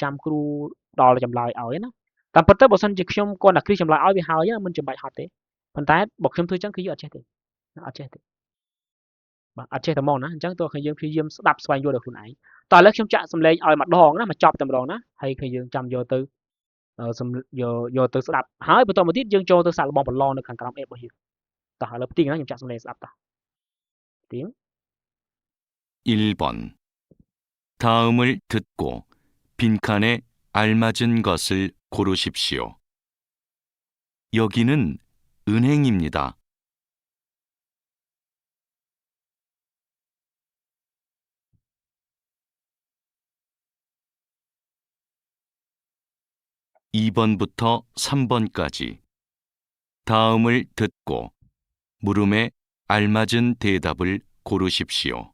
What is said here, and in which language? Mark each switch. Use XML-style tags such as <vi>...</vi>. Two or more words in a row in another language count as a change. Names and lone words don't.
<km>ចាំគ្រូដល់ចម្លើយឲ្យណាតាមពិតទៅបើសិនជាខ្ញុំគាត់តែគ្រីចម្លើយឲ្យវាហើយមិនចាំបាច់ហត់ទេប៉ុន្តែបើខ្ញុំធ្វើអញ្ចឹងគឺយើងអត់ចេះទេបាទអត់ចេះតែហ្មងណាអញ្ចឹងតើយើងព្យាយាមស្ដាប់ស្វែងយល់ដល់ខ្លួនឯងតើឥឡូវខ្ញុំចាក់សម្លេងឲ្យម្ដងណាមកចប់តែម្ដងណាហើយគឺយើងចាំយកទៅយកទៅស្ដាប់ហើយបន្តមកទៀតយើងចូលទៅសាកល្បងប្រឡងនៅខាងក្រោម app របស់យើងតោះឥឡូវផ្ទៀងណាខ្ញុំចាក់សម្លេងស្ដាប់តោះផ្ទៀង</km> <ko>1번 다음을 듣고 빈칸에 알맞은 것을 고르십시오. 여기는 은행입니다. 2번부터 3번까지 다음을 듣고 물음에 알맞은 대답을 고르십시오.</ko>